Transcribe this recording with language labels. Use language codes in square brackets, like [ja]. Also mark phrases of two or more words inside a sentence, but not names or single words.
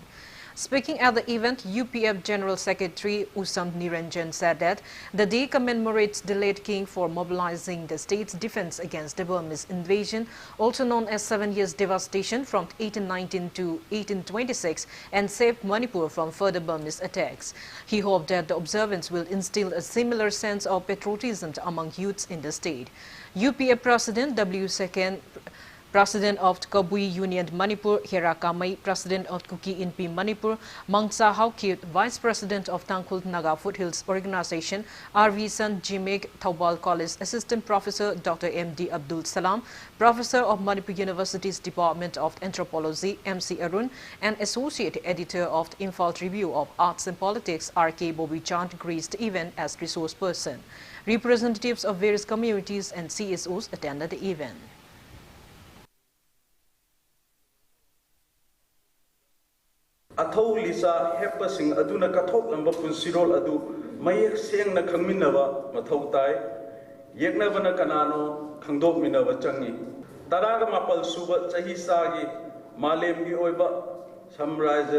[en] Speaking at the event, UPF General Secretary Usam Niranjan said that the day commemorates the late king for mobilizing the state's defense against the Burmese invasion, also known as 7 years devastation from 1819 to 1826, and saved Manipur from further Burmese attacks. He hoped that the observance will instill a similar sense of patriotism among youths in the state. UPF President W. President of Kabui Union Manipur, Hera Kamai, President of Kuki Inpi Manipur, Mangsa Haukit, Vice President of Tangkhul Naga Foothills Organization, R.V. San Jimig, Taubal College Assistant Professor Dr. M.D. Abdul Salam, Professor of Manipur University's Department of Anthropology, M.C. Arun, and Associate Editor of the Imphal Review of Arts and Politics, R.K. Bobby Chand, graced the event as resource person. Representatives of various communities and CSOs attended the event. [mni] Athau lisa hepasing aduna kathok lamba punsirol adu mayek seng na khangminaba mathau tai yeknabana kanano khangdok minaba changi taraga mapal suba chahi sagi malem gi oiba samrajya